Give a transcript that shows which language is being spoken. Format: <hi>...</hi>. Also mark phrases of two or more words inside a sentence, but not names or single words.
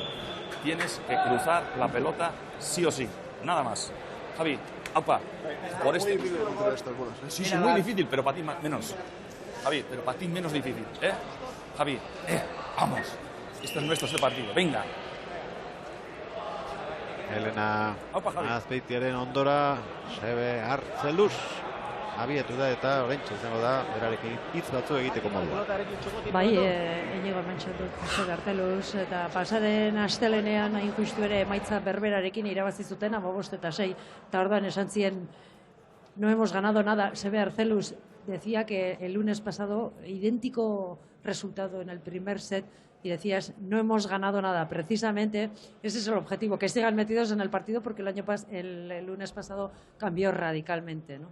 <es>Tienes que cruzar la pelota sí o sí. Nada más. Javi, aupa. Por este. Muy difícil contra estas bolas. Sí, muy difícil, pero para ti menos. Javi, pero para ti menos difícil. Javi, vamos. Esto es nuestro, este partido. Venga.</es> <eu>Elena Azpeitiaren ondora, Xebe Artzeluz abietu da eta oraintxe izango da berarekin hitz batzu egiteko modua. Bai, Inigo hementxe dut Xebe Artzeluz eta pasaren astelenean hain justu ere emaitza berberarekin irabazi zuten 15 eta 6. Eta orduan esan zien,</eu> <es>no hemos ganado nada. Xebe Artzeluz decía que el lunes pasado idéntico resultado en el primer set y decías, no hemos ganado nada. Precisamente ese es el objetivo, que sigan metidos en el partido porque el lunes pasado cambió radicalmente, ¿no?</es>